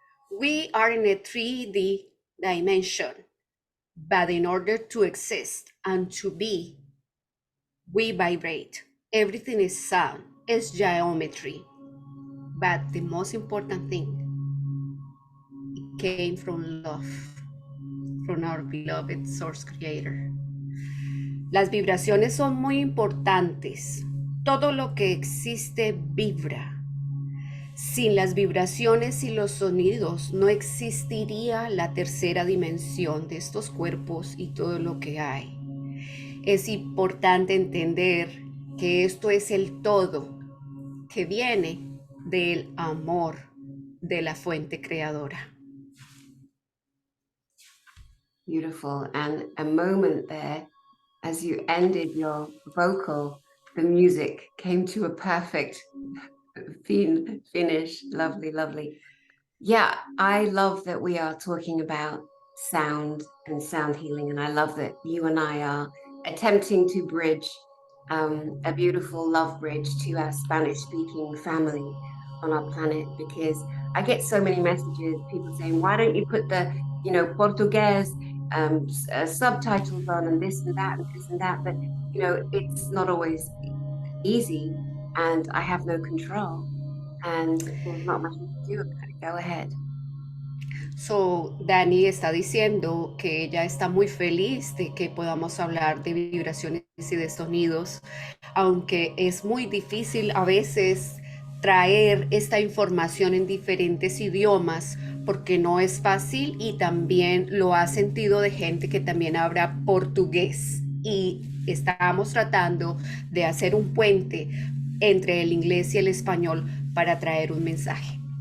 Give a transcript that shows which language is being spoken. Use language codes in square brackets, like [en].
[en] We are in a 3D dimension, but in order to exist and to be, we vibrate. Everything is sound, it's geometry. But the most important thing, it came from love, from our beloved source creator. [es] Las vibraciones son muy importantes. Todo lo que existe vibra. Sin las vibraciones y los sonidos no existiría la tercera dimensión de estos cuerpos y todo lo que hay. Es importante entender que esto es el todo que viene del amor de la fuente creadora. [en] beautiful. And a moment there, as you ended your vocal, the music came to a perfect finish. Lovely, lovely. Yeah, I love that we are talking about sound and sound healing. And I love that you and I are attempting to bridge a beautiful love bridge to our Spanish speaking family on our planet, because I get so many messages, people saying, why don't you put the, Portuguese subtitles on and this and that and this and that? But, it's not always easy and I have no control and there's not much you can do about it. Go ahead. [es] So, Dani está diciendo que ella está muy feliz de que podamos hablar de vibraciones y de sonidos, aunque es muy difícil a veces traer esta información en diferentes idiomas porque no es fácil, y también lo ha sentido de gente que también habla portugués, y estamos tratando de hacer un puente entre el inglés y el español para traer un mensaje.